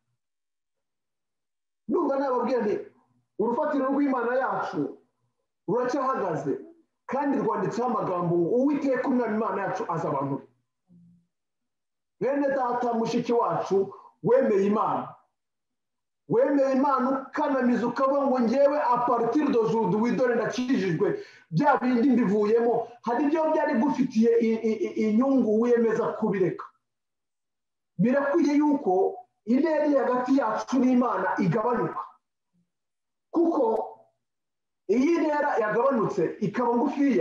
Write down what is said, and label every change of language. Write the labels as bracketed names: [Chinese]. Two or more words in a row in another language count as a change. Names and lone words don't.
[Kinyarwanda] Ndumva nababwira nti urufatiro rw'Imana yacu ruracyahagaze, kandi rwanditseho amagambo ngo Uwiteka Umwami Imana yacu azi abantu be. Bene data mushiki wacu wemeye Imana ukanamiza ukavuga ngo ngewe [French] a partir d'aujourd'hui [Kinyarwanda] widore ndakijijwe, bya bindi mbivuyemo, hari ibyo byari gufitiye inyungu wiyemeza kubireka. Birakwiye yuko intera hagati yacu n'Imana igabanuka, kuko iyi ntera yagabanutse ikaba ngufiya.